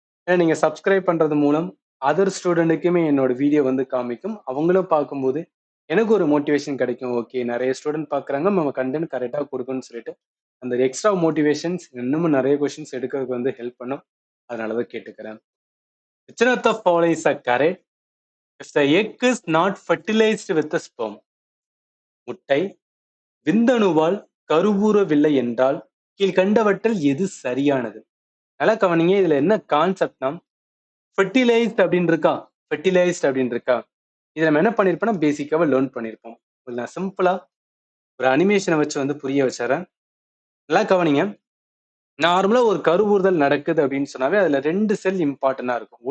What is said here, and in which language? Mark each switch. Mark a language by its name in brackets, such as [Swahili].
[Tamil] ஏன்னா நீங்க சப்ஸ்கிரைப் பண்றது மூலம் அதர் ஸ்டூடெண்ட்டுக்குமே என்னோட வீடியோ வந்து காமிக்கும். அவங்களும் பார்க்கும்போது எனக்கு ஒரு மோட்டிவேஷன் கிடைக்கும். ஓகே, நிறைய ஸ்டூடெண்ட் பார்க்குறாங்க, நம்ம கண்டென்ட் கரெக்டா கொடுக்கணும்னு சொல்லிட்டு அந்த எக்ஸ்ட்ரா மோட்டிவேஷன்ஸ் இன்னமும் நிறைய கொஸ்டின்ஸ் எடுக்கிறதுக்கு வந்து ஹெல்ப் பண்ணும். அதனாலதான் கேட்டுக்கிறேன். [English] Which one of the following is correct? If the egg is not fertilized with the sperm, [Tamil] முட்டை விந்தணுவால் கருவுறவில்லை என்றால் கீழ்கண்டவற்றில் எது சரியானது? நல்லா கவனிங்க. இதுல என்ன கான்செப்ட்னா, ஃபெர்டிலைஸ்ட் அப்படின்னு இருக்கா, ஃபெர்டிலைஸ்ட் அப்படின்னு இருக்கா, இதை நம்ம என்ன பண்ணிருப்போம்னா பேசிக்காவா லேர்ன் பண்ணிருப்போம். நான் சிம்பிளா ஒரு அனிமேஷனை வச்சு வந்து புரிய வச்சுறேன். நல்லா கவனிங்க. நார்மலா ஒரு கருவுறுதல் நடக்குது அப்படின்னு சொன்னாவே அதுல 2 செல் இம்பார்ட்டன்டா இருக்கும்.